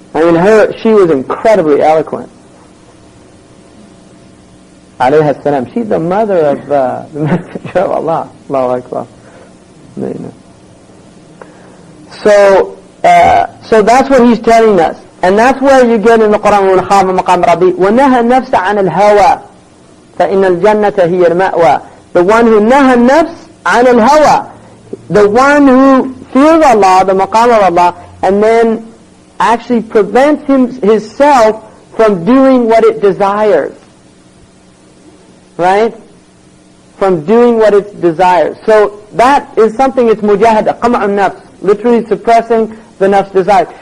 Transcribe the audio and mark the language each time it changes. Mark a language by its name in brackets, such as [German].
[English] I mean, she was incredibly eloquent. Alayhi salam. She's the mother of the Messenger of Allah. Allahu Akbar. So that's what he's telling us. And that's where you get in the Quran, [Arabic] وَنَخَافَ مَقَامَ رَبِّي وَنَهَى النَّفْسَ عَنِ الْهَوَى فَإِنَّ الْجَنَّةَ هِيَ الْمَأْوَى. [English] The one who [Arabic] نَهَى النَّفْسَ عَنِ الْهَوَى, [English] the one who fears Allah, the maqam of Allah, and then actually prevents himself from doing what it desires. Right? From doing what it desires. So that is something, it's mujahada, qam'un nafs, literally suppressing the nafs desire.